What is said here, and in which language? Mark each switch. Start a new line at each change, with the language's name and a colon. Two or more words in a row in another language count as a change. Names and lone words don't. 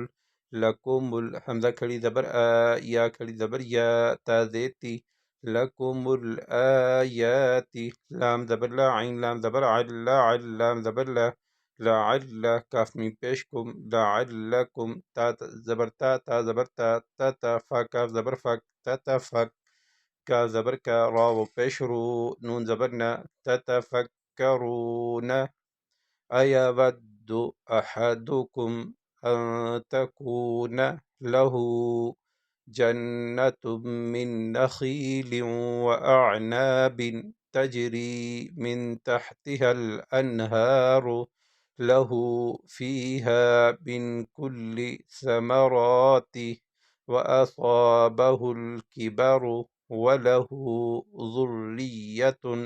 Urdu: لکم حمزہ کھڑی زبر یا کھڑی زبر یا تا دیتی لکم الآیاتی لام زبر لا عین لام زبر عل لام زبر لا لعل کاف میم پیش کم لعلکم تا زبر تا زبر تا فا کاف زبر فک تتفک کاف زبر کا را و پیش رو نون زبر نا تتفکرون
Arabic: أيود أحدكم أن تكون له جنة من نخيل وأعناب تجري من تحتها الأنهار له فيها من كل ثمرات وأصابه الكبر وله ذرية